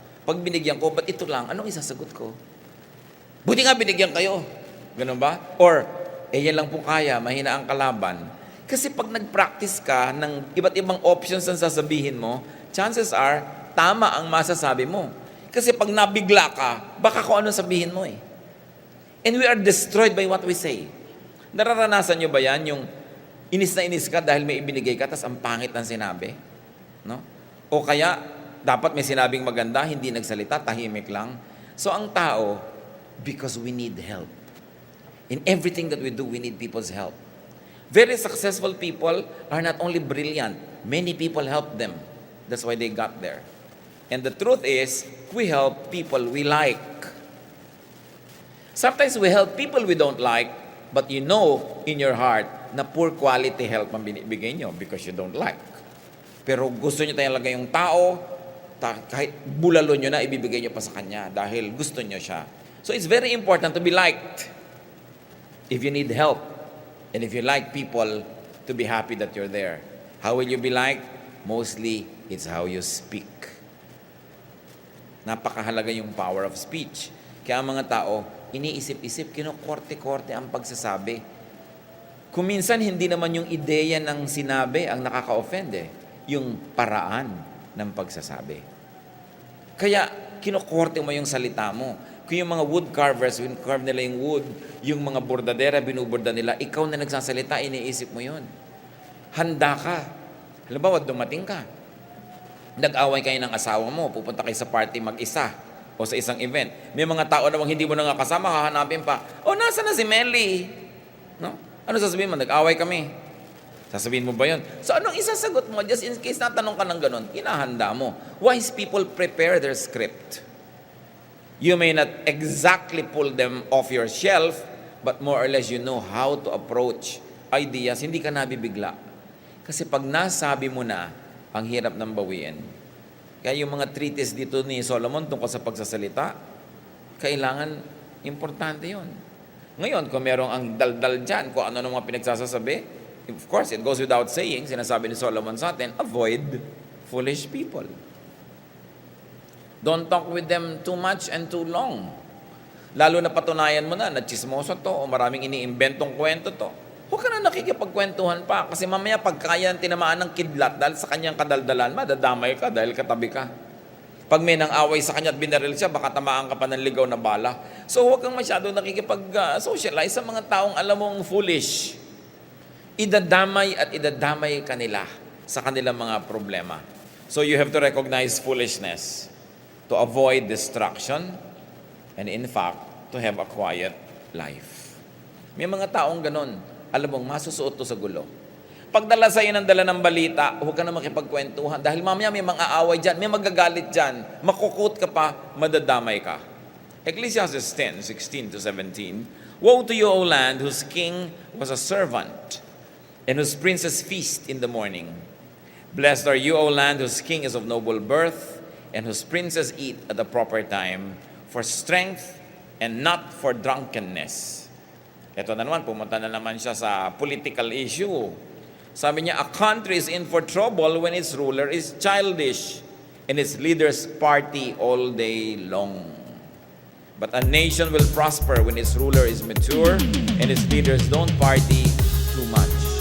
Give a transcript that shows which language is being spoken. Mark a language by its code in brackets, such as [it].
[tl] Pag binigyan ko, ba't ito lang? Anong isasagot ko? Buti nga binigyan kayo. Ganun ba? Or, yan lang po kaya, mahina ang kalaban. Kasi pag nag-practice ka ng iba't ibang options ang sasabihin mo, [en] chances are, [tl] tama ang masasabi mo. Kasi pag nabigla ka, baka kung ano sabihin mo eh. [en] And we are destroyed by what we say. [tl] Nararanasan nyo ba yan? Yung inis na inis ka dahil may ibinigay ka, tas ang pangit ng sinabi? No? O kaya, dapat may sinabing maganda, hindi nagsalita, tahimik lang. [en] So [tl] ang tao, [en] because we need help. In everything that we do, we need people's help. Very successful people are not only brilliant, many people help them. That's why they got there. And the truth is, we help people we like. Sometimes we help people we don't like, but you know in your heart na poor quality help [tl] ang binibigay nyo [en] because you don't like. [tl] Pero gusto nyo talaga yung tao, kahit bulalo nyo na, ibibigay nyo pa sa kanya dahil gusto nyo siya. [en] So it's very important to be liked. If you need help, and if you like people to be happy that you're there. How will you be liked? Mostly, it's how you speak. [tl] Napakahalaga yung [en] power of speech. [tl] Kaya ang mga tao, iniisip-isip, kinukorte-korte ang pagsasabi. Kung minsan, hindi naman yung ideya ng sinabi ang nakaka-offend yung paraan ng pagsasabi. Kaya, kinukorte mo yung salita mo. Kung yung mga wood carvers, carve nila yung wood, yung mga bordadera, binuborda nila, ikaw na nagsasalita, iniisip mo yun. Handa ka. Halimbawa, dumating ka. Nag-away kayo ng asawa mo, pupunta kayo sa party mag-isa o sa isang event. May mga tao namang hindi mo na nga kasama, hahanapin pa, nasa na si Melly? No? Ano sasabihin mo? Nag-away kami. Sasabihin mo ba yun? So anong isasagot mo? [en] Just in case [tl] natanong ka ng ganun, hinahanda mo. [en] Wise people prepare their script. You may not exactly pull them off your shelf, but more or less you know how to approach ideas. [tl] Hindi ka nabibigla. Kasi pag nasabi mo na, ang hirap ng bawiin. Kaya yung mga treatise dito ni Solomon tungkol sa pagsasalita, kailangan, importante yun. Ngayon, kung merong ang daldal dyan, kung ano mga pinagsasasabi, [en] of course, it goes without saying, [tl] sinasabi ni Solomon sa atin, [en] avoid foolish people. Don't talk with them too much and too long. [tl] Lalo na patunayan mo na chismoso to o maraming iniimbentong kwento to. Huwag ka na nakikipagkwentuhan pa kasi mamaya pagkaya tinamaan ng kidlat dahil sa kanyang kadaldalan, madadamay ka dahil katabi ka. Pag may nang away sa kanya at binaril siya, baka tamaan ka pa ng ligaw na bala. So huwag kang masyado nakikipag-socialize sa mga taong alam mong foolish. Idadamay at idadamay kanila sa kanilang mga problema. [en] So you have to recognize foolishness to avoid distraction and in fact, to have a quiet life. [tl] May mga taong ganon. Alam mong, masusuot to sa gulo. Pagdala sa'yo ng dala ng balita, huwag ka na makipagkwentuhan. Dahil mamaya may mga away dyan, may magagalit dyan, makukut ka pa, madadamay ka. [en] Ecclesiastes 10:16-17, Woe to you, O land, whose king was a servant, and whose princes feast in the morning. Blessed are you, O land, whose king is of noble birth, and whose princes eat at the proper time, for strength and not for drunkenness. [tl] Ito na naman, pumunta na naman siya sa political issue. Sabi niya, [en] a country is in for trouble when its ruler is childish and its leaders party all day long. But a nation will prosper when its ruler is mature and its leaders don't party too much.